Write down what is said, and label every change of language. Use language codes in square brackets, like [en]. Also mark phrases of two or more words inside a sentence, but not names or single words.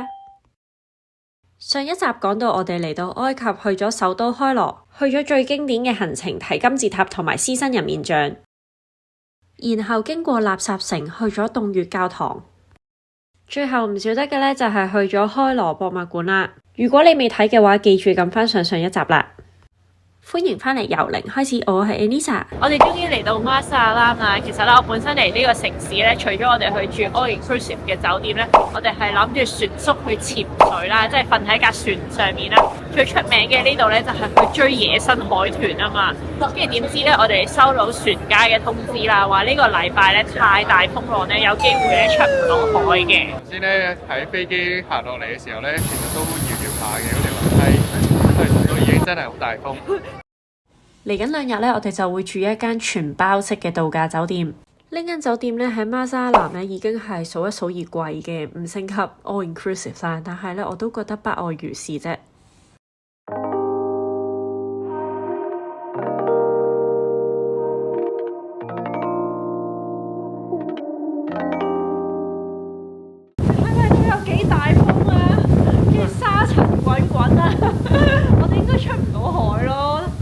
[yue] 上一集講到我哋嚟到埃及，去咗首都開羅，去咗最經典嘅行程睇金字塔同埋獅身人面像，然後經過垃圾城去咗洞穴教堂，最後唔少得嘅呢，就係去咗開羅博物館啦。如果你未睇嘅話，記住撳翻上一集啦。歡迎返嚟由零開始，我係 Anissa。我哋終於嚟到馬薩拉啦。其實咧，我本身嚟呢個城市咧，除咗我哋去住 [en] all inclusive [yue] 嘅酒店咧，我哋係諗住船宿去潛水啦，即係瞓喺架船上面啦。最出名嘅呢度咧，就係去追野生海豚啊嘛。跟住點知咧，我哋收到船家嘅通知啦，話呢個禮拜咧太大風浪咧，有機會咧出唔到海嘅。頭先咧喺飛機行落嚟嘅時候咧，其實都搖搖下嘅嗰條樓梯，因為都已經真係好大風。嚟緊2日咧，我哋就會住一間全包式嘅度假酒店。呢間酒店咧喺馬沙南咧已經係數一數二貴嘅5星級 [en] all inclusive [yue] 啦，但係咧我都覺得不外如是啫。睇睇都有幾大風啊，跟住沙塵滾滾啊，我哋應該出唔到海咯。